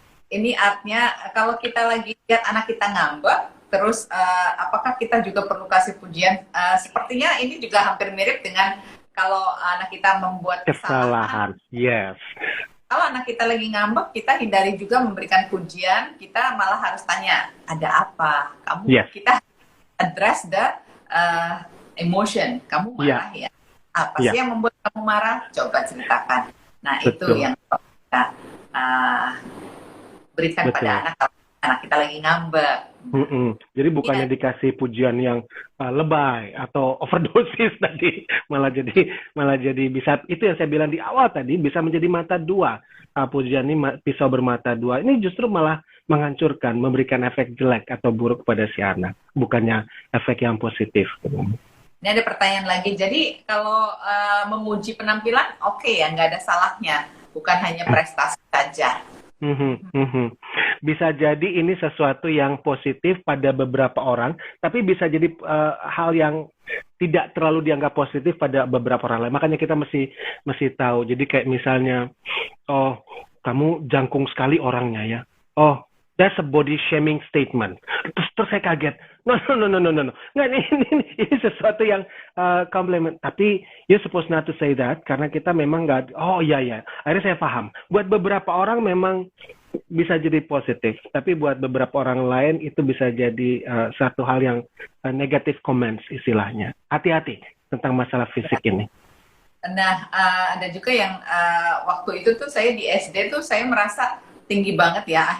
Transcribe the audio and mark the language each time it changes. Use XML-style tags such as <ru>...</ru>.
<id>Ini artnya kalau kita lagi lihat anak kita ngambek, terus apakah kita juga perlu kasih pujian? Sepertinya ini juga hampir mirip dengan kalau anak kita membuat kesalahan.</id> <en>Yes.</en> <id>Kalau anak kita lagi ngambek, kita hindari juga memberikan pujian. Kita malah harus tanya, ada apa? Kita</id> <en>address the emotion.</en> <id>Kamu marah ya? Apa sih yang membuat kamu marah? Coba ceritakan. Nah, itu yang kita berikan pada anak kita lagi ngambek. Jadi bukannya dikasih pujian yang lebay atau overdosis tadi, malah jadi bisa, itu yang saya bilang di awal tadi, bisa menjadi mata dua. Pujian ini pisau bermata dua. Ini justru malah menghancurkan, memberikan efek jelek atau buruk pada si anak, bukannya efek yang positif. Ini ada pertanyaan lagi. Jadi kalau memuji penampilan, oke ya, nggak ada salahnya, bukan hanya prestasi saja. Bisa jadi ini sesuatu yang positif pada beberapa orang, tapi bisa jadi hal yang tidak terlalu dianggap positif pada beberapa orang lain. Makanya kita mesti tahu. Jadi kayak misalnya, oh kamu jangkung sekali orangnya ya.</id> <en>Oh, that's a body shaming statement.</en> <id>Terus saya kaget.</id> <en>No.</en> <id>Nggak, ini sesuatu yang compliment. Tapi</id> <en>you're supposed not to say that</en> <id>karena kita memang nggak. Oh iya. Akhirnya saya paham. Buat beberapa orang memang bisa jadi positif, tapi buat beberapa orang lain itu bisa jadi satu hal yang negative comments istilahnya. Hati-hati tentang masalah fisik ini. Nah, ada juga yang waktu itu tuh saya di SD tuh saya merasa tinggi banget ya.</id>